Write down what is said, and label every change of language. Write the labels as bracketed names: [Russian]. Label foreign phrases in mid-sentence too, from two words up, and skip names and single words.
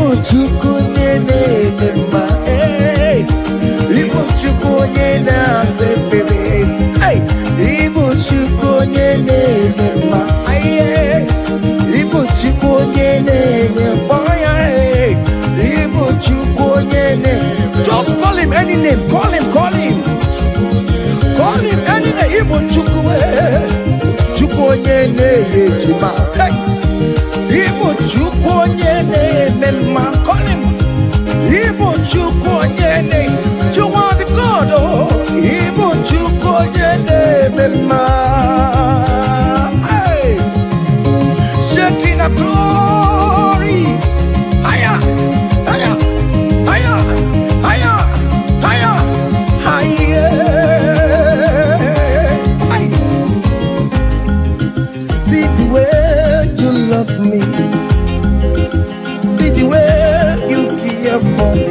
[Igbo] Chukwu na-eme mma, Igbo Chukwu onye na-asa ekpere, Igbo Chukwu onye na-eme mma, Igbo Chukwu onye na-enye mkpọya, Igbo Chukwu onye na-enye. [English] Just call him any name, call him, call him. Call him any name, [Igbo] Igbo Chukwu, Chukwu onye na-enye ejima, Igbo Chukwu onye na-eme mma, [English] call him. [Igbo] Igbo Chukwu onye na-enye. [English] You are the God, [Igbo] oh, Igbo Chukwu onye na-eme mma. [English] Hey, shaking a glory, higher, higher, higher, higher, higher, higher. See the way you love me, see the way you care for me.